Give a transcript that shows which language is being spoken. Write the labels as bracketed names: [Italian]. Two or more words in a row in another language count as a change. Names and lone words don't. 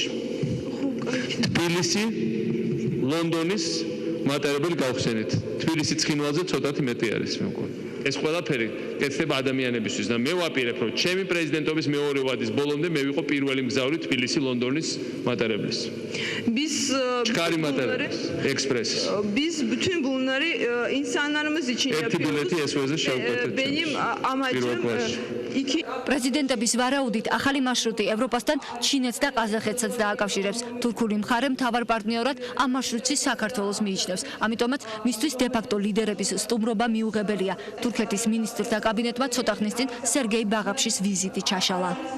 [Georgian] თბილისი ლონდონის მატარებელი გავხსენეთ. თბილისი ცხინვალზე ცოტათი მეტი არის მე მგონი. ეს ყველაფერი კეთდება ადამიანებისთვის და მე ვაპირებ, რომ ჩემი პრეზიდენტობის მეორე ვადის ბოლომდე მე ვიყო პირველი მგზავრი თბილისი ლონდონის მატარებლის. [Turkish] Biz [Georgian] ჩქარი მატარებლის, ექსპრესის. [Turkish] Biz bütün bunları insanlarımız için yapıyoruz. Benim amacım iki [Georgian] პრეზიდენტების ვარაუდით ახალი მარშრუტი ევროპასთან ჩინეთს და ყაზახეთსაც დააკავშირებს. თურქული მხარე მთავარ პარტნიორად ამ მარშრუტში საქართველოს მიიჩნევს. ამიტომაც მისთვის დე-ფაქტო ლიდერების სტუმრობა მიუღებელია. თურქეთის მინისტრთა კაბინეტმა ცოტა ხნის წინ სერგეი ბაღაფშის ვიზიტი ჩაშალა.